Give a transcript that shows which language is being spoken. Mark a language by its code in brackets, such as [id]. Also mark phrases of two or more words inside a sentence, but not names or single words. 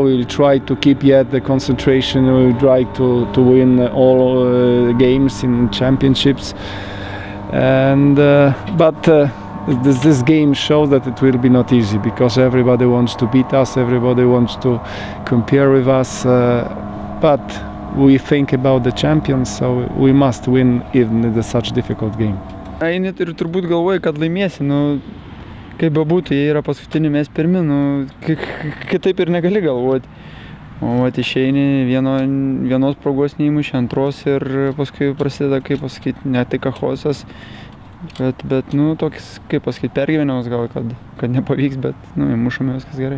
[en] We'll try to keep yet the concentration. We'll try to win all games in championships. And but this game shows that it will be not easy because everybody wants to beat us, everybody wants to compare with us, but we think about the champions, so we must win even in such difficult game. [lt] Eini ir turbūt galvoji, kad laimėsi, kaip bebūtų, jie yra paskutiniai, mes pirmi, kitaip ir negali galvoti. O išeini vienos progos neįmuši, antros ir paskui prasideda, kaip pasakyti, ne tik chaosas, bet tokis, kaip pasakyti, pergyvenimas gal, kad nepavyks, bet įmušame viskas gerai.